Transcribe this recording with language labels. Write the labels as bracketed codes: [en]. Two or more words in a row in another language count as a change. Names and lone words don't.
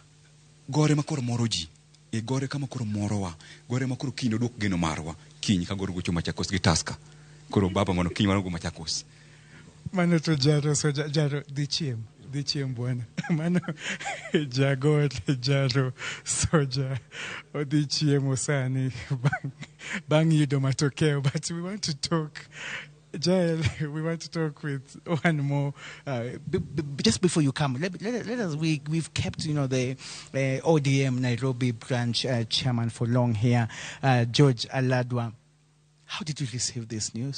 [luo] Gore makoro moro ji, gore kama koro moro wa, gore makoro kino dok geno marwa, kiny ka gor gocho Machakos gi Tusker. Koro Baba mono kiny wanogo Machakos. Mano to jaro dhi chiem bwana. Mano jagor jaro soja odhi chiemo sani bang yudo matokeo. [en] But we want to talk, Jael, we want to talk with one more. Just before you come, let us. We've kept, the ODM Nairobi branch chairman for long here, George Aladwa. How did you receive this news?